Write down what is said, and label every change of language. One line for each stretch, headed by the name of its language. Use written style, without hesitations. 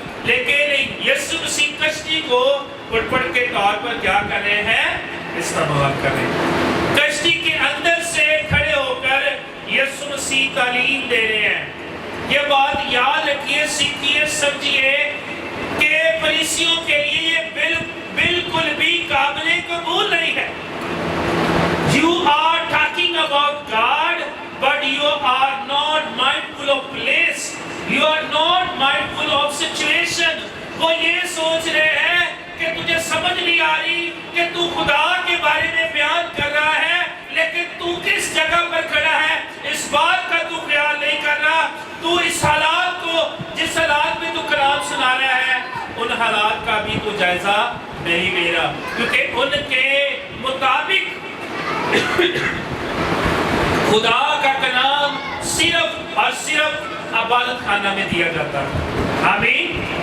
Urdu: لیکن یسوع مسیح کشتی کو پٹپٹ کے طور پر کیا کر رہے ہیں استعمال کر رہے ہیں. کشتی کے اندر سے کھڑے ہو کر یسوع مسیح تعلیم دے رہے ہیں. یہ بات یاد رکھیے سیکھیے سمجھیے کہ فریسیوں کے لیے یہ بالکل بھی قابل قبول نہیں ہے.
English: You are talking about God, but you are not mindful of place. You are not mindful of situation.
Urdu: وہ یہ سوچ رہے ہیں کہ تجھے سمجھ نہیں آ رہی کہ تو خدا کے بارے میں بیان کر رہا ہے لیکن تو کس جگہ پر کھڑا ہے اس بات کا تو خیال نہیں کر رہا. تو اس حالات کو جس حالات میں تو کلام سنا رہا ہے ان حالات کا بھی تو جائزہ نہیں لے رہا کیونکہ ان کے مطابق خدا کا کلام صرف اور صرف عبادت خانہ میں دیا جاتا ہے. آمین.